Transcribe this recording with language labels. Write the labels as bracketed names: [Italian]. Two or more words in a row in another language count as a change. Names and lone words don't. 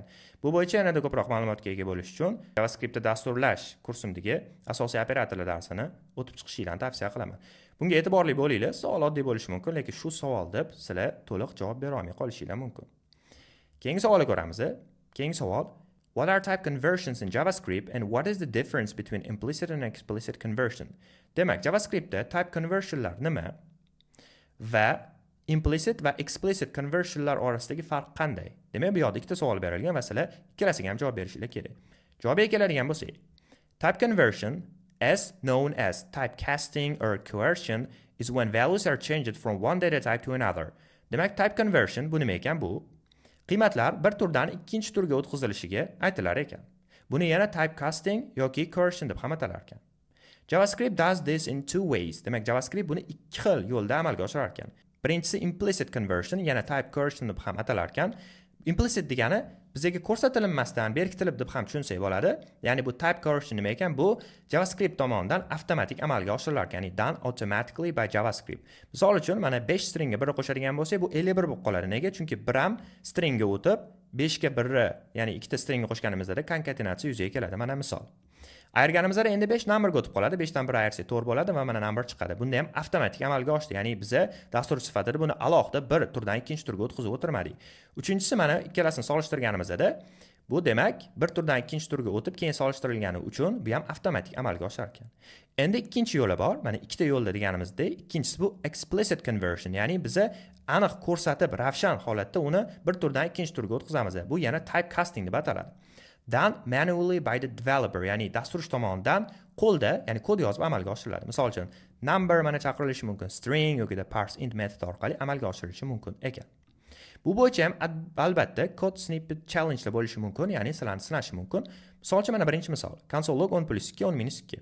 [Uzbek] Bu bo'yicha yanada ko'proq ma'lumotga ega bo'lish uchun JavaScriptda dasturlash kursimdagi asosiy operatorlar darsini o'tib chiqishinglarni tavsiya qilaman. Bunga e'tiborli bo'linglar. Savol oddiy bo'lishi mumkin, lekin shu savol deb sizlar to'liq javob bera olmay qolishinglar mumkin. Keyingi savolga ko'ramiz. Keyingi savol: [English] What are type conversions in JavaScript and what is the difference between implicit and explicit conversion? [Uzbek] Demak, JavaScriptda [English] type conversionlar [Uzbek] nima? Va implicit va [English] explicit conversionlar [Uzbek] orasidagi farq qanday? Demak, bu yoqda ikkita savol berilgan va sizlar ikkalasiga ham javob berishinglar kerak. Javobga keladigan bo'lsak, [English] type conversion, as known as typecasting or coercion, is when values are changed from one data type to another. [Uzbek] Demak, [English] type conversion [Uzbek] bu nima ekan? Bu qiymatlar bir turdan ikkinchi turga o'tkazilishiga aytilar ekan. Buni yana typecasting yoki coercion deb ham atalar ekan. [English] JavaScript does this in two ways. [Uzbek] Demak, JavaScript buni ikki xil yo'lda amalga oshirar ekan. Birinchisi [English] implicit conversion, [Uzbek] yana [English] type coercion [Uzbek] deb ham atalar ekan. Implicit degani bizga ko'rsatilmasdan berkitilib deb ham tushunsak bo'ladi. Ya'ni bu [English] type coercion [Uzbek] nima ekan? Bu JavaScript tomonidan avtomatik amalga oshirilar ekan, ya'ni [English] done automatically by JavaScript. [Uzbek] Misol uchun, mana 5 stringga 1 qo'shadigan bo'lsak, bu 51 bo'lib qoladi. Nega? Chunki 1 ham stringga o'tib 5 ga 1, ya'ni ikkita stringga qo'shganimizda konkatenatsiya yuzaga keladi. Mana misol. Ayirganimizda endi 5 numberga o'tib qoladi. 5 dan 1 ayirsak 4 bo'ladi va mana number chiqadi. Bunda ham avtomatik amalga oshdi. Ya'ni biz dastur sifatida buni alohida bir turdan ikkinchi turga o'tkazib o'tirmadik. Uchinchisi, mana ikkalasini solishtirganimizda bu demak bir turdan ikkinchi turga o'tib keyin solishtirilgani uchun bu ham avtomatik amalga oshar ekan. Endi ikkinchi yo'li bor. Mana ikkita yo'lda deganimizda, ikkinchisi bu [English] explicit conversion, [Uzbek] ya'ni biz aniq ko'rsatib ravshan holatda uni bir turdan ikkinchi turga o'tkazamiz. Bu yana typecasting deb ataladi. [English] Done manually by the developer, [Uzbek] ya'ni dasturchi tomonidan qo'lda, ya'ni kod yozib amalga oshiriladi. Misol uchun, number mana chaqirilishi mumkin, string yoki parseInt metodi orqali amalga oshirilishi mumkin ekan. Bu bo'yicha ham albatta [English] code snippet challenge [Uzbek] bo'lishi mumkin, ya'ni sizlarni sinashi mumkin. Misol uchun mana birinchi misol, [English] console log [Uzbek] 10 + 2 10 - 2.